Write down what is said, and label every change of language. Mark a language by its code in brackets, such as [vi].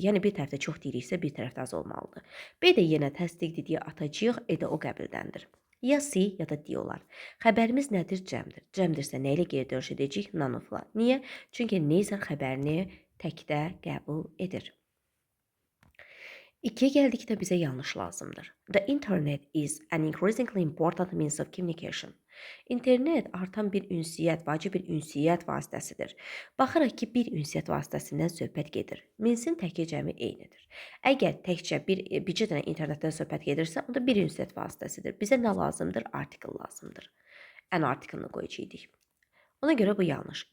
[az] Yəni bir tərəfdə çox deyiriksə, bir tərəfdə az olmalıdır. B də yenə təsdiqdir deyə atacağıq, E də o qəbildəndir. Ya C ya da D olar. Xəbərimiz nədir? Cəmdir. Cəmdirsə nə ilə geri dönüş edəcəyik? None of-la. Niyə? Çünki neither xəbərini təkdə qəbul edir. 2-yə gəldikdə bizə yanlış lazımdır. [en] The internet is an increasingly important means of communication. [az] İnternet artan bir ünsiyyət, vacib bir ünsiyyət vasitəsidir. Baxırıq ki, bir ünsiyyət vasitəsindən söhbət gedir. Minsin təki cəmi eynidir. Əgər təkcə bircə dənə internetdən söhbət gedirsə, onda bir ünsiyyət vasitəsidir. Bizə nə lazımdır? Article lazımdır. An article-ını qoyacaqıq. Ona görə bu yanlış.